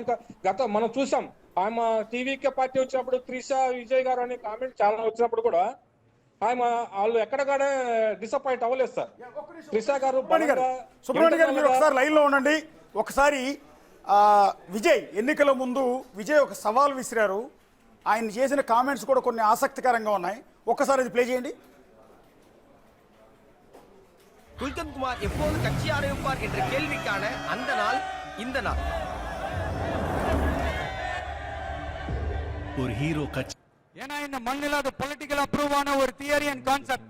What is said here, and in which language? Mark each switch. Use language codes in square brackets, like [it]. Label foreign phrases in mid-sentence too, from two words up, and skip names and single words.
[te] ఆయన మనం చూసాం, ఆమె టీవీకే పార్టీ వచ్చినప్పుడు త్రిషా విజయ్ గారు అనే కామెంట్ చాలా వచ్చినప్పుడు కూడా ఆమె వాళ్ళు ఎక్కడగానే డిసప్పాయింట్ అవ్వలేదు సార్. త్రిషా గారు. సుబ్రహ్మణ్యం గారు మీరు ఒకసారి లైన్ లో ఉండండి. ఒకసారి విజయ్ ఎన్నికల ముందు విజయ్ ఒక సవాల్ విసిరారు. ఆయన చేసిన కామెంట్స్ కూడా కొన్ని ఆసక్తికరంగా ఉన్నాయి. ఒక్కసారి అది ప్లే చేయండి. [ta] குல்கந்த்குமார் எப்போது கட்சி ஆரம்பிப்பார் என்ற கேள்விக்கான அந்த நாள் இந்த நாள். ஒரு ஹீரோ கட்சி, ஏன்னா இந்த மண்ணில் அது [en] political approve [ta] ஆன ஒரு [en] theory and concept.